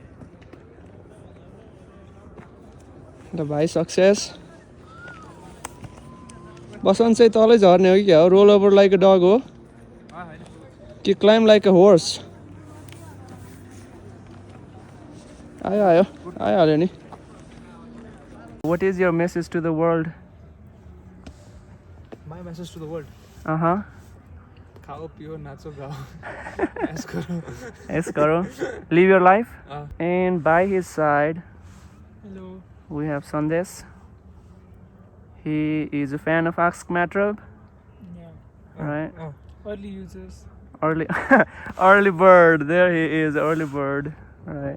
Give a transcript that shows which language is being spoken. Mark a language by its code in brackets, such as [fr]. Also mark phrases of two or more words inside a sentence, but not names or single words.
[ne] ल भाइ सक्सेस। बसन्त चाहिँ तलै झर्ने हो कि क्या हो? [en] roll over like a dog [ne] हो कि [en] climb like a horse? [ne] आइहाल्यो नि। [en] What is your message to the world? My message to the world. [hi] खाओ पियो नाचो गाओ ऐस करो [en] Yes, Karo. Live your life. Ah. And by his side, Hello. we have Sandesh. He is a fan of Ask Matrab. Yeah. Right. Early users. Early, early bird. There he is, early bird. Right.